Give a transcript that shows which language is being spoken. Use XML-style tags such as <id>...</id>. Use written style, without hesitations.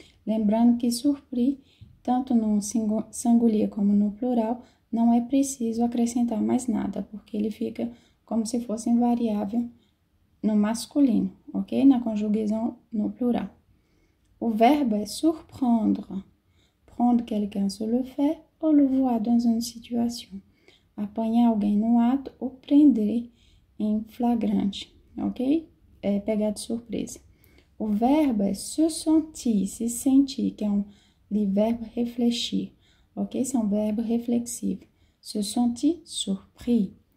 <pt>Lembrando que surpris, tanto no singulier como no plural, não é preciso acrescentar mais nada, porque ele fica como se fosse invariável no masculino, ok? Na conjugação no plural. O verbo é surprendre.</pt> <fr>Prendre quelqu'un sur le fait ou le voir dans une situation.</fr> <pt>Apanhar alguém no ato ou prender em flagrante, ok? É pegar de surpresa. O verbo é se sentir, se sentir, que é um verbo refletir, ok? Esse é um verbo reflexivo. Se sentir surpris.</pt>